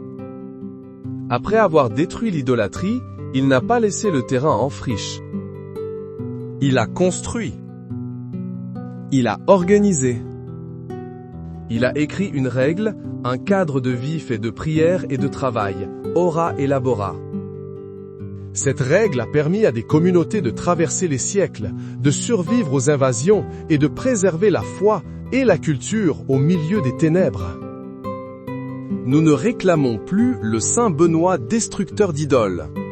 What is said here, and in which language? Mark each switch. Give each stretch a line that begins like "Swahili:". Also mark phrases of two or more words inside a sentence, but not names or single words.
French: Après avoir détruit l'idolâtrie, il n'a pas laissé le terrain en friche. Il a construit. Il a organisé. Il a écrit une règle, un cadre de vie fait de prière et de travail,
Latin: ora et labora.
French: Cette règle a permis à des communautés de traverser les siècles, de survivre aux invasions et de préserver la foi et la culture au milieu des ténèbres. Nous ne réclamons plus le Saint Benoît destructeur d'idoles.